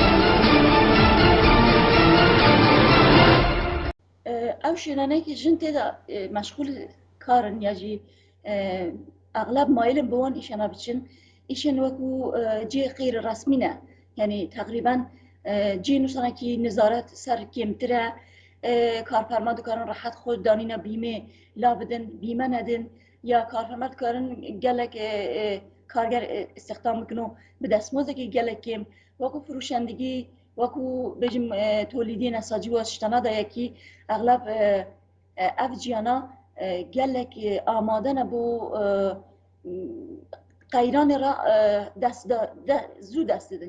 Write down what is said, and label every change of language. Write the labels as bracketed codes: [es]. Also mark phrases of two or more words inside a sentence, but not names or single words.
[ku] ئەو شوێنانەی کە ژن تێدا مەشغول کارن یاژی ئەغلب مایلن بەوان ئیشانە بچن، ئیشن وەکو جێ غیر ڕسمینە، یعنی تقریبا جێ نووسانێکی نزارەت سەر کێمترە، کارفەرما دکارن ڕەحەت خۆ دانینە بیمێ لا بدن، بیمە نەدن، یا کارفەرما دکارن gelek کارگەر استخدام بکن و bi destmozekî gelek kêm wekû firoşendegî wekû bêjim tolîdê nesacî wa tiştana da yekî eglab ev ciyana gelek amade ne bo qeyranê ra zû dest didin.